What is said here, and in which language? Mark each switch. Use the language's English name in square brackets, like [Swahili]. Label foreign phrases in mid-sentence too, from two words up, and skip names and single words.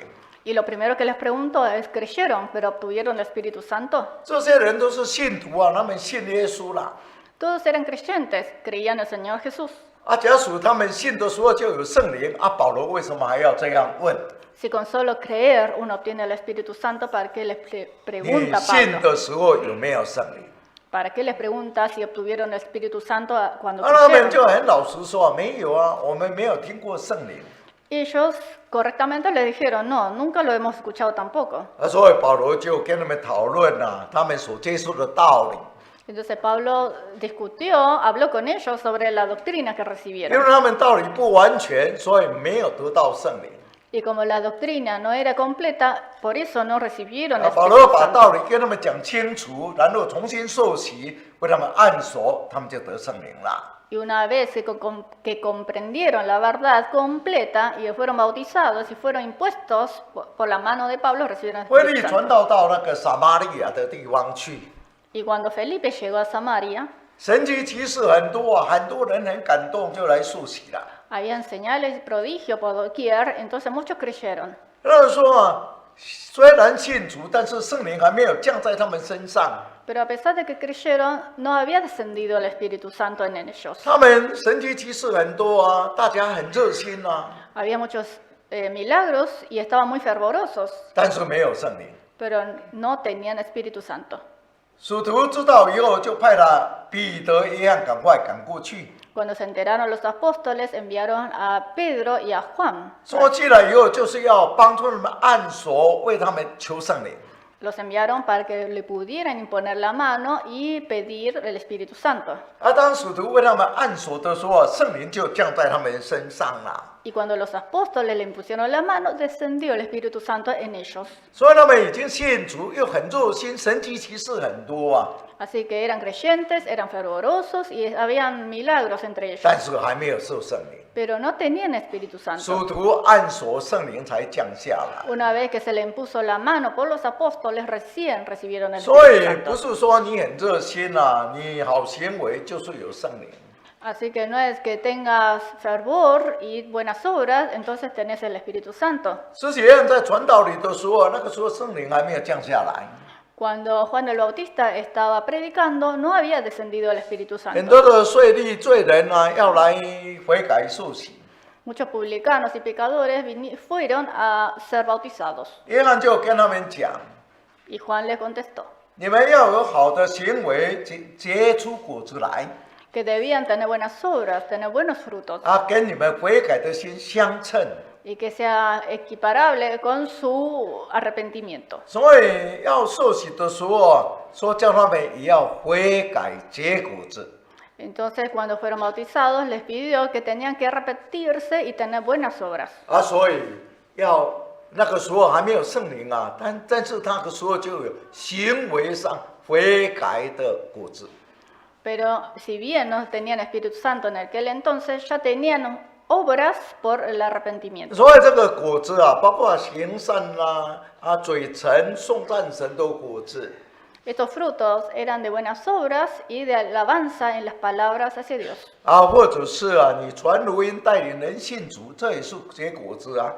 [Spanish] Y lo primero que les preguntó es, ¿creyeron pero obtuvieron el Espíritu Santo? [Chinese] 这些人都是信徒他们信耶稣了。 [Spanish] Todos eran creyentes, creían en el Señor Jesús. [Chinese] 假使他们信的时候就有圣灵保罗为什么还要这样问？ [Spanish] Si con solo creer uno obtiene el Espíritu Santo, ¿para qué les [Chinese] 你 [Spanish] pregunta [Chinese] 信 [Spanish] Pablo? [Chinese] 的时候有没有圣灵？ [Spanish] ¿Para qué les pregunta si obtuvieron el Espíritu Santo cuando [Chinese] 他们就 [Spanish] creyeron? [Chinese] 很老实说没有我们没有听过圣灵。 [Spanish] Ellos correctamente le dijeron, no, nunca lo hemos escuchado tampoco. [Chinese] 所以保罗就跟他们讨论他们所接受的道理， [Spanish] Entonces Pablo habló con ellos sobre la doctrina que [Chinese] 因为 [Spanish] recibieron. [Chinese] 他们道理不完全，所以没有得到圣灵。 [Spanish] Y como la doctrina no era completa, por eso no recibieron el [Chinese] 保罗 [Spanish] Espíritu [Chinese] 把道 [Spanish] Santo. [Chinese] 理跟他们讲清楚，然后重新受洗，为他们按手，他们就得圣灵了。 [Spanish] Y una vez que comprendieron la verdad completa y fueron bautizados y fueron impuestos por la mano de Pablo, recibieron el [Chinese] 腓利 [Spanish] Espíritu [Chinese] 传 [Spanish] Santo. [Chinese] 到那个撒玛利亚的地方去， [Spanish] Y cuando Felipe llegó a Samaria, [Chinese] 神迹奇事很多很多人很感动，就来受洗了。 [Spanish] habían señales y prodigios por doquier, entonces muchos creyeron. [Chinese] 然后说虽然信主，但是圣灵还没有降在他们身上。 [Spanish] Pero a pesar de que creyeron, no había descendido el Espíritu Santo en ellos. [Chinese] 他们神迹奇事很多大家很热心 [Spanish] Había muchos milagros y estaban muy fervorosos, [Chinese] 但是没有圣灵。 [Spanish] pero no tenían Espíritu Santo. [Chinese] 使徒知道以后，就派了彼得、约翰赶快赶过去。 [Spanish] Cuando se enteraron los apóstoles, enviaron a Pedro y a Juan. [Chinese] 说进来以后，就是要帮助他们按手，为他们求圣灵。 [Spanish] Los enviaron para que le pudieran imponer la mano y pedir el Espíritu Santo. [Chinese] 当使徒为他们按手的时候，圣灵就降在他们身上了。 [Spanish] Y cuando los apóstoles le impusieron la mano, descendió el Espíritu Santo en ellos. [Chinese] 所以他们已经信主，又很热心，神迹奇事很多啊， [Spanish] Así que eran creyentes, eran fervorosos y habían milagros entre ellos. [Chinese] 但是还没有受圣灵。 [Spanish] Pero no tenían Espíritu [Chinese] 使 [Spanish] Santo. [Chinese] 徒按手，圣灵才降下来。 [Spanish] Una vez que se le impuso la mano por los apóstoles, recién recibieron el [Chinese] 所 [Spanish] Espíritu [Chinese] 以不 [Spanish] Santo. [Chinese] 是说你很热心啊，你好行为就是有圣灵。 [Spanish] Así que no es que tengas fervor y buenas obras, entonces tenés el Espíritu Santo. [Chinese] 施洗约翰在传道里的时候，那个时候圣灵还没有降下来， [Spanish] Cuando Juan el Bautista estaba predicando, no había descendido el Espíritu [Chinese] 很 [Spanish] Santo. [Chinese] 多的税吏罪人啊，要来悔改受洗。 [Spanish] Muchos publicanos y pecadores fueron a ser bautizados. [Chinese] 约翰就跟他们讲： [Spanish] Y Juan les contestó [Chinese] 你们要有好的行为，结出果子来 [Spanish] que debían tener buenas obras, tener buenos frutos, [Chinese] 啊，跟你们悔改的心相称。 [Spanish] y que sea equiparable con su arrepentimiento. [Chinese] 所以要受洗的时候，说叫他们也要悔改结果子。 [Spanish] Entonces, cuando fueron bautizados, les pidió que tenían que arrepentirse y tener buenas obras. [Chinese] 啊，所以要那个时候还没有圣灵啊，但是那个时候就有行为上悔改的果子。 [Spanish] Pero si bien no tenían Espíritu Santo en aquel entonces, ya tenían obras por el arrepentimiento. [Chinese] 所以这个果子啊，包括行善啦、嘴唇颂赞神的果子。 [Spanish] Estos frutos eran de buenas obras y de alabanza en las palabras hacia Dios. [Chinese] 啊，或者是啊，你传福音带领人信主，这也是结果子啊。